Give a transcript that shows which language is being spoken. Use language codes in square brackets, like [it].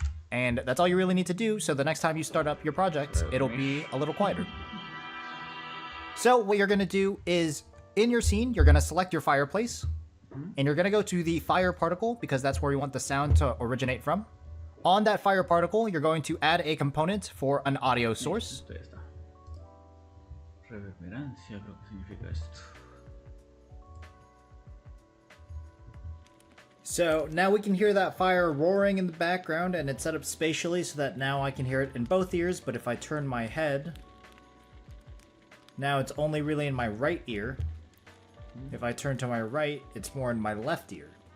[en] And that's all you really need to do, so the next time you start up your project, it'll be a little quieter. So what you're going to do is, in your scene, you're going to select your fireplace, and you're going to go to the fire particle, because that's where you want the sound to originate from. On that fire particle, you're going to add a component for an audio source. [es] Reverberancia, creo que significa esto. [en] So now we can hear that fire roaring in the background, and it's set up spatially so that now I can hear it in both ears, but if I turn my head, now it's only really in my right ear. If I turn to my right, it's more in my left ear.